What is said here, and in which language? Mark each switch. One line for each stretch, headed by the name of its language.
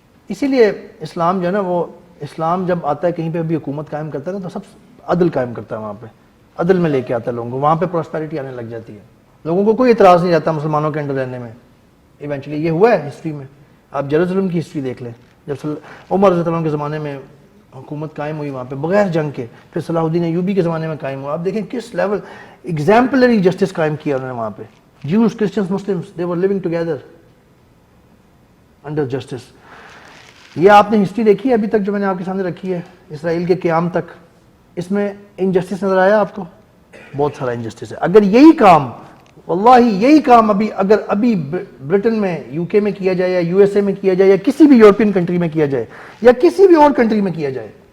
Urdu: اسی لیے اسلام جو ہے نا، وہ اسلام جب آتا ہے کہیں پہ بھی حکومت قائم کرتا ہے نا تو سب عدل قائم کرتا ہے، وہاں پہ عدل میں لے کے آتا ہے لوگوں کو، وہاں پہ پراسپیرٹی آنے لگ جاتی ہے، لوگوں کو کوئی اعتراض نہیں رہتا مسلمانوں کے انڈر رہنے میں. ایونچولی یہ ہوا ہے ہسٹری میں، آپ جیروسلم کی ہسٹری دیکھ لیں، جب عمر رضی اللہ عنہ کے زمانے میں حکومت قائم ہوئی وہاں پہ بغیر جنگ کے، پھر صلاح الدین ایوبی کے زمانے میں قائم ہوا، آپ دیکھیں کس لیول ایگزامپلری جسٹس قائم کیا انہوں نے وہاں پہ.
English: Jews, Christians, Muslims they were living together under justice.
Urdu: یہ آپ نے ہسٹری دیکھی ہے ابھی تک جو میں نے آپ کے سامنے رکھی ہے اسرائیل کے قیام تک، اس میں انجسٹس نظر آیا آپ کو؟ بہت سارا انجسٹس ہے. اگر یہی کام، واللہ یہی کام اگر ابھی برٹن میں، یو کے میں کیا جائے یا یو ایس اے میں کیا جائے یا کسی بھی یورپین کنٹری میں کیا جائے یا کسی بھی اور کنٹری میں کیا جائے،